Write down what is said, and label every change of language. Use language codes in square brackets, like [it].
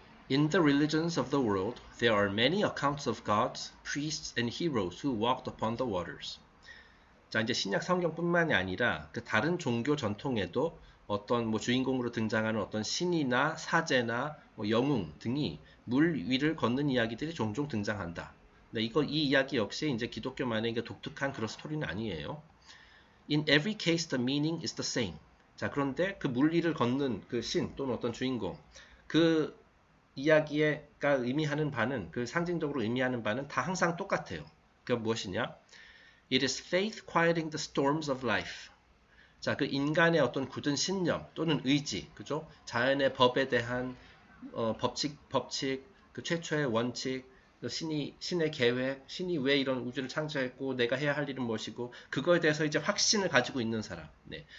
[en] In the religions of the world, there are many accounts of gods, priests, and heroes who walked upon the waters. [ko] 자, 이제 신약 성경뿐만이 아니라 그 다른 종교 전통에도 어떤 뭐 주인공으로 등장하는 어떤 신이나 사제나 뭐 영웅 등이 물 위를 걷는 이야기들이 종종 등장한다. 네, 이 이야기 역시 이제 기독교만의 독특한 그런 스토리는 아니에요. [en] In every case, the meaning is the same. [ko] 자, 그런데 그 물 위를 걷는 그 신 또는 어떤 주인공, 그 이야기가 의미하는 바는, 그 상징적으로 의미하는 바는 다 항상 똑같아요. 그게 무엇이냐? [en] It is faith quieting the storms of life. [ko] 자, 그 인간의 어떤 굳은 신념 또는 의지, 그죠? 자연의 법에 대한 법칙, 그 최초의 원칙, 신의 계획, 신이 왜 이런 우주를 창조했고 내가 해야 할 일은 무엇이고, 그거에 대해서 이제 확신을 가지고 있는 사람. 네.